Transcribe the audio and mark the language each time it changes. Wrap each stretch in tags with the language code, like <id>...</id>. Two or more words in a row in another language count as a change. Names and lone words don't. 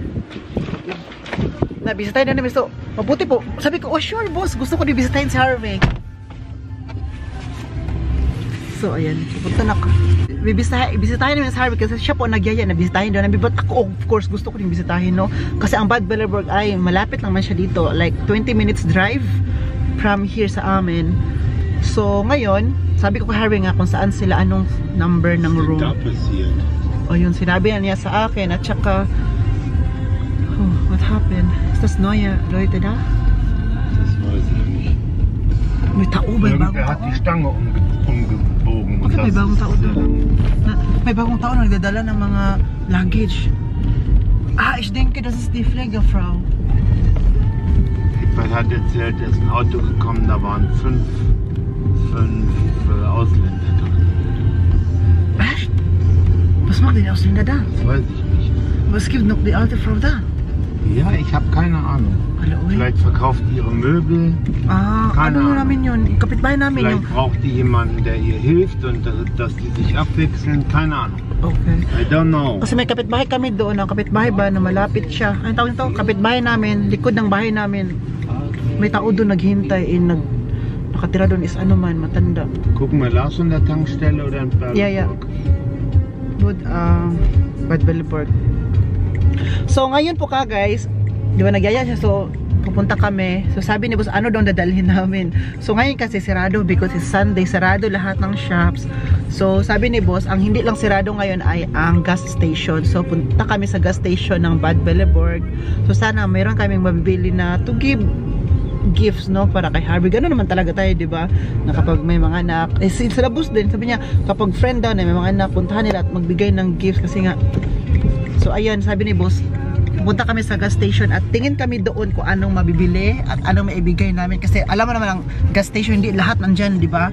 <tl>Na bisitahin na namin. So, mabuti po. Sabi ko,</tl> <en>oh sure boss,</en> <tl>gusto ko din bisitahin si Harvey. So, ayan. Pupunta na ko. Bisitahin namin si Harvey kasi siya po nagyaya na bisitahin doon. But ako,</tl> <en>of course,</en> <tl>gusto ko din bisitahin, no? Kasi ang Bad Belleburg ay malapit lang man siya dito.</tl> <en>Like, 20 minutes drive from here</en> <tl>sa amin. So, ngayon, sabi ko kay Harvey nga kung saan sila, anong number ng room. O yun, sinabi niya sa akin. At saka,</tl> <en>oh, what happened?</en> <de>Ist das neue Leute da? Das weiß ich nicht.</de> <tl>May tao ba?</tl> <de>Irgendwer hat die Stange umgebogen.</de> <tl>Okay, may bagong tao doon. May bagong tao na nagdadala ng mga luggage.</tl> <de>Ah, ich denke, das ist die Pflegefrau. Weil hat erzählt, er ist ein Auto gekommen, da waren fünf Ausländer drin. Echt? Was machen die Ausländer da? Das weiß ich nicht. Was gibt noch die alte Frau da? Ja, ich habe keine Ahnung. Hallo, Vielleicht verkauft die ihre Möbel. Ah, Keine</de> <tl>ano</tl> <de>Ahnung.</de> <tl>namin yun? Kapitbahay namin</tl> <de>Vielleicht</de> <tl>yung...</tl> <de>braucht die jemanden, der ihr hilft und dass die sich abwechseln. Keine Ahnung.</de> <en>Okay. I don't know.</en> <tl>Kasi may kapitbahay kami doon. Ang kapitbahay ba na malapit siya? Ano tawag nito? Kapitbahay namin. Likod ng bahay namin. May tao doon naghintay. Nakatira doon is ano man, matanda.</tl> <de>Gucken wir Lars an der Tankstelle oder in Berlin?</de> <en>Yeah. Good, Bad Belleburg.</en> <tl>So, ngayon po ka guys, di ba nagyaya siya, so pupunta kami. So sabi ni boss, ano daw dadalhin namin. So ngayon kasi sirado</tl> <en>because it's Sunday,</en> <tl>sarado lahat ng shops. So sabi ni boss, ang hindi lang sirado ngayon ay ang gas station. So punta kami sa gas station ng Bad Belleburg. So sana mayroon kaming mabibili na</tl> <en>to give gifts,</en> <tl>no, para kay Harvey. Gano'n naman talaga tayo, di ba? Na kapag may mga anak, sila boss din, sabi niya, kapag friend daw na may mga anak, puntahan nila at magbigay ng gifts kasi nga. So ayan, sabi ni boss, pupunta kami sa gas station at tingin kami doon kung anong mabibili at anong maibigay namin kasi alam mo naman ang gas station hindi lahat nandyan, di ba?</tl>